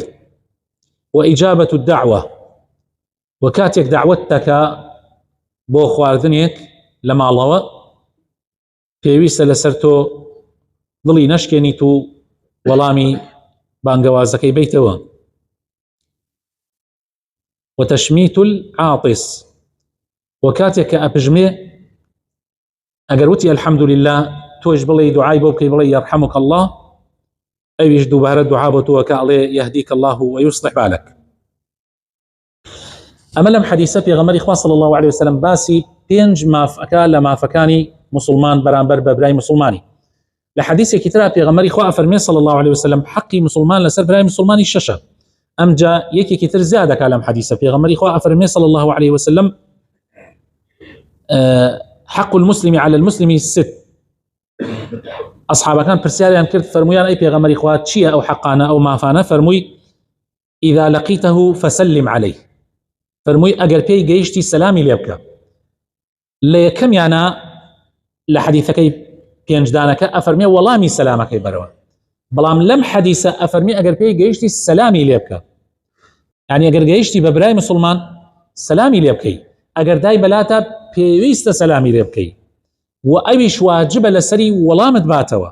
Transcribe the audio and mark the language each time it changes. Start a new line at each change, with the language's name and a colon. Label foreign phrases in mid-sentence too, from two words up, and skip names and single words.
Arabic: وإجابة الدعوة،
Central Kurdish: وكاتێک دعوت دەکا بۆ خواردنێک لە ماڵەوە، پێویستە لەسەر تۆ دڵی نەشکێنیت و وەڵامی بانگەوازەکەی بیتەوە.
Arabic: وتشميت العاطس،
Central Kurdish: وكاتێک کە ئەپژمێ ئەگەر وتی
Arabic: الحمد لله،
Central Kurdish: تۆش بڵێ دوعای بۆ بکەی، بڵێ
Arabic: يرحمك الله،
Central Kurdish: ئەویش دووبارە دوعا بۆ تۆ کە ئەڵێ
Arabic: يهديك الله ويصلح بالك.
Central Kurdish: ئەمە لەم حەدیثە پێغەمبەری خوا
Arabic: صلی الله عليه وسلم
Central Kurdish: باسی پێنج مافەکە لە مافەکانی مسلمان بەرامبەر بە برای مسلمانی. لە حەدیثێکی ترا پێغەمبەری خوا فەرمێ
Arabic: صلی الله عليه وسلم:
Central Kurdish: حەقی مسلمان لەسەر برای مسلمانی شەشە. ئەمجا یەکێکی تر زیادەکە لەم حەدیثە، پێغەمبەری خوا فەرمێ
Arabic: صلی الله عليه وسلم: حق المسلم على المسلم ست.
Central Kurdish: ئەصحابەکان پرسیاریان کرد، فەرمویان: ئەی پێغەمبەری خوا، چییە ئەو حەقانە، ئەو مافانە؟ فەرمووی:
Arabic: إذا لقيته فسلم عليه.
Central Kurdish: فەرمووی ئەگەر پێی گەیشتی سەلامی لێ بکە. لە یەکەمیانە لە حەدیثەکەی پێنجدانەکە ئەفەرمێ وەڵامی سەلامەکەی بەرەوە، بەڵام لەم حەدیثە ئەفەرمێ ئەگەر پێی گەیشتی سەلامی لێ بکە. یعنی ئەگەر گەیشتی بە برای مسلمان سەلامی لێ بکەی، ئەگەر دای بەلاتە پێویستە سەلامی لێ بکەی، و ئەویش واجبە لەسەری وەڵامت باتەوە.